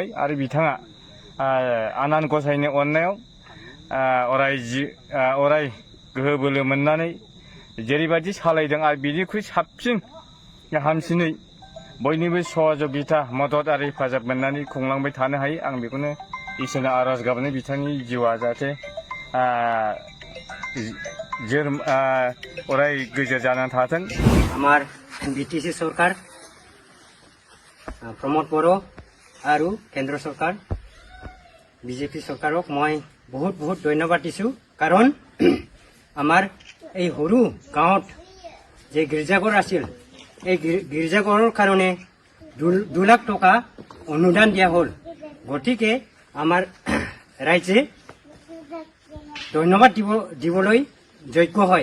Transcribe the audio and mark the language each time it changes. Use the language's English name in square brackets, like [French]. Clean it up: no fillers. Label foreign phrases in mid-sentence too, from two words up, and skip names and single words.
[Bodo] आरो बिथाङा आनान गसाइनि अननायाव अराय गोहो बोलो मोननानै जेरैबायदि सालायदों आरो बिनिख्रुइ साबसिन हामसिनै बयनिबो सहजुगिता मदद आरो हेफाजाब मोननानै खुंलांबाय थानो हायो। आं बेखौनो इसोरनाव आरज गाबनाय बिथांनि जिउआ जाहाथे अराय गोजोर जानानै थाथों। [Assamese] আমাৰ বিটিচি চৰকাৰ প্ৰমোদ বড়ো আৰু কেন্দ্ৰ চৰকাৰ বিজেপি চৰকাৰক মই বহুত বহুত ধন্যবাদ দিছোঁ। কাৰণ আমাৰ এই সৰু গাঁৱত যে গীৰ্জাঘৰ আছিল, এই গীৰ্জাঘৰৰ কাৰণে 2 লাখ টকা অনুদান দিয়া হ'ল। গতিকে আমাৰ ৰাইজে ধন্যবাদ দিবলৈ যোগ্য হয়।